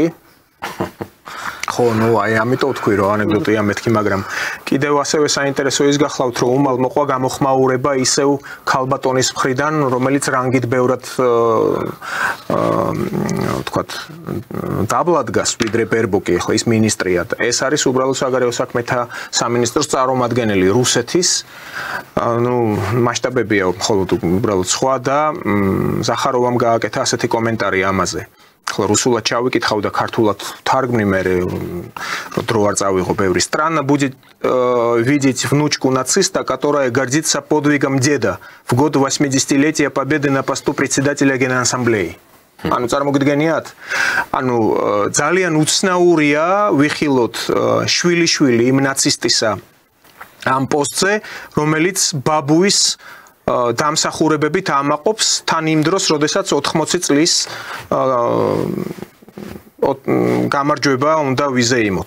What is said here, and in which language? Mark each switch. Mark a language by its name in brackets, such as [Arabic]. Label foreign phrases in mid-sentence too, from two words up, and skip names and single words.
[Georgian] ხო, აი ამიტომ თქვი რომ ანეკდოტია მეთქი, მაგრამ კიდევ ასევე საინტერესო ის გახლავთ რომ უმალ მოყვა გამოხმაურება ისევ ქალბატონის მხრიდან, რომელიც რანგით ბევრად ვთქვათ დაბლადგას ვიდრე ბერბოკი, ხო ის მინისტრია და ეს არის უბრალოდ საგარეო საქმეთა სამინისტროს წარმომადგენელი რუსეთის. მასშტაბებია მხოლოდ უბრალოდ სხვა და ზახაროვამ გააკეთა ასეთი კომენტარი ამაზე. Ახლა რუსულად ჩავიკითხავ და ქართულად თარგმნი მე დრო არ წავიღო ბევრი. [Russian] Странно будет видеть внучку нациста, которая гордится подвигом деда в год 80-летия победы на посту председателя Генассамблеи. [Georgian] ანუ წარმოგიდგენიათ? ანუ ძალიან უცნაურია ვიხილოთ შვილი იმ ნაცისტისა ამ პოსტზე, რომელიც ბაბუის დამსახურებებით ამაყობს თან იმ დროს, როდესაც 80 წლის გამარჯვება უნდა ვიზეიმოთ.